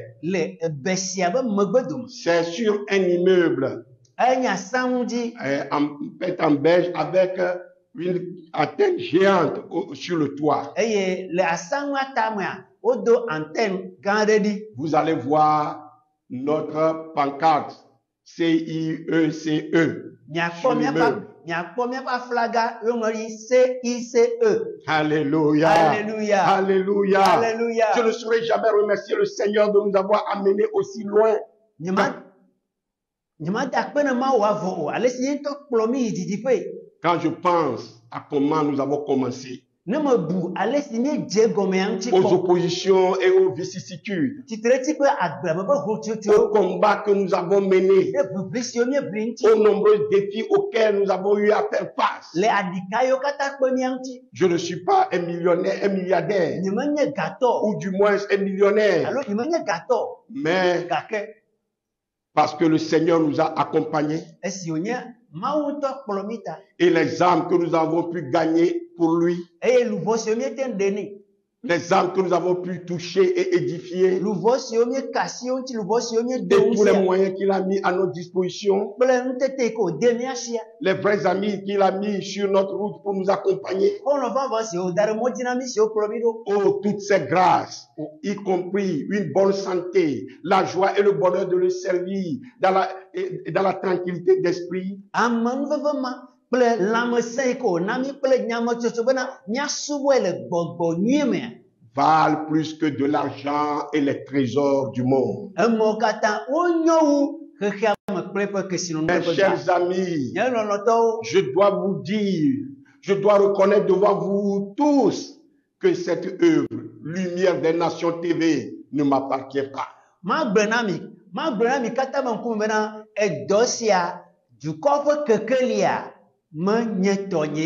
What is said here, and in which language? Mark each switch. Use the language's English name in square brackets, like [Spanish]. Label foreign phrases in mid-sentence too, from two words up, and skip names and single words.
[Ewe] Le besia be megbedome. [French] C'est sur un immeuble [Ewe] Enya samudi [French] en beige avec une antenne géante sur le toit. [Ewe] eye le asangwa tamwa odo antenne gandedi. [French] Vous allez voir notre pancarte CIECE. [Ewe] Nyakpo miapa flaga yongori CICE. [French] Alléluia. Alléluia. Alléluia. Alléluia. Je ne saurais jamais remercier le Seigneur de nous avoir amenés aussi loin. Quand Quand je pense à comment nous avons commencé, [Ewe] ne me bu ale si nye dze gɔme ya ŋuti [French] aux [Ewe] kɔ. [French] oppositions et aux vicissitudes, [Ewe] Titreti ƒe agbleme ƒe [French] au [Ewe] hotsotso [French] combat que nous avons mené, [Ewe] ɖe ʋiʋli siwo miebli ŋuti [French] aux nombreux défis auxquels nous avons eu à faire face. [Ewe] le aɖika yiwo katã kpe mía ŋuti. [French] Je ne suis pas un millionnaire, un milliardaire, [Ewe] Nyemenye gatɔ [French] ou du moins un millionnaire, [Ewe] alo nyemenye gatɔ [French] mais [Ewe] gake [French] parce que le Seigneur nous a accompagnés [Ewe] esi wònye Mawu ŋutɔ kplɔ mí ta [French] et les âmes que nous avons pu gagner pour lui, [Ewe] eye luʋɔ siwo míete ŋu ɖe nɛ, [French] les âmes que nous avons pu toucher et édifier, [Ewe] luʋɔ siwo mieka asi wo ŋuti, luʋɔ siwo miedo [French] et tous les [Ewe] ŋusia [French] moyens qu'il a mis à notre disposition, [Ewe] kple nutete yi ke wòde mía sia, [French] les vrais amis qu'il a mis sur notre route pour nous accompagner. [Ewe] xɔlɔ vavã siwo da ɖe mɔ dzi na mí siwo kplɔ mí ɖo. [French] Oh, toutes ces grâces, y compris une bonne santé, la joie et le bonheur de le servir dans la tranquillité d'esprit, [Ewe] Ame nuveve ma kple lãmesẽ yi ke wòna mí kple nyametsotso bena míasubɔe le gbɔgbɔ nyui mea, [French] valent plus que de l'argent et les trésors du monde. [Ewe] emɔwo katã wonyɔ wu xexea me kple eƒe kesinɔnu [French] Mes [Ewe] ƒe [French] chers [Ewe] ga. [French] amis, [Ewe] Nye lɔlɔtɔwo, [French] je dois vous dire, je dois reconnaître devant vous tous que cette œuvre, Lumière des Nations TV, ne m'appartient pas. [Ewe] magblɔ na mi katã me ŋkume bena edɔ sia dukɔ ƒe kekelia menye tɔnye,